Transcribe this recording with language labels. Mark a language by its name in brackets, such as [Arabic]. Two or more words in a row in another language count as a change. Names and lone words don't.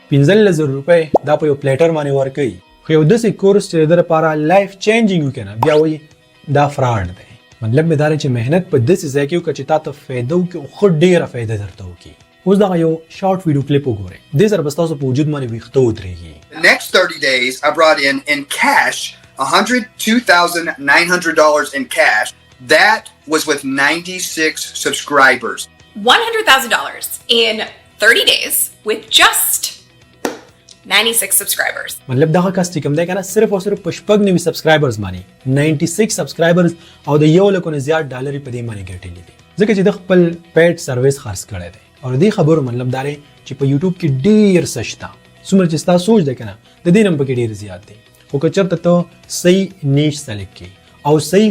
[Pashto] $15,000 دا په یو پلیټر باندې ورکړي خو یو داسې کورس چې د لپاره [English] life changing [Pashto] وکنه بیا وایي دا فراډ دی مطلب مې دا چې مهنت په داسې ځای کې وکړه چې تا ته فایده وکړي او خو ډیره فایده درته وکړي اوس دغه یو [English] short video clip [Pashto] وګورئ دې سره به ستاسو په وجود باندې ویښته ودرېږي [English] The next 30 days I brought in cash $102,900 in cash. That was with 96 subscribers. $100,000 in 30 days with just 96 subscribers. [Pashto] مطلب دغه کس چې کوم دی کنه صرف او صرف په 96 سبسکرایبرز باندې 96 سبسکرایبرز او د $1 لک نه زیات ډالر په دې باندې ګټلې دي ځکه چې د خپل [English] paid service [Pashto] خرڅ کړی دی او دې خبرو مطلب دا دی چې په یوټیوب کې ډیر سشتا څومره چې تاسو سوچ دی کنه د دې نم پکې ډیر زیات دی خو که چېرته ته صحیح [English] niche select [Pashto] کړي او صحیح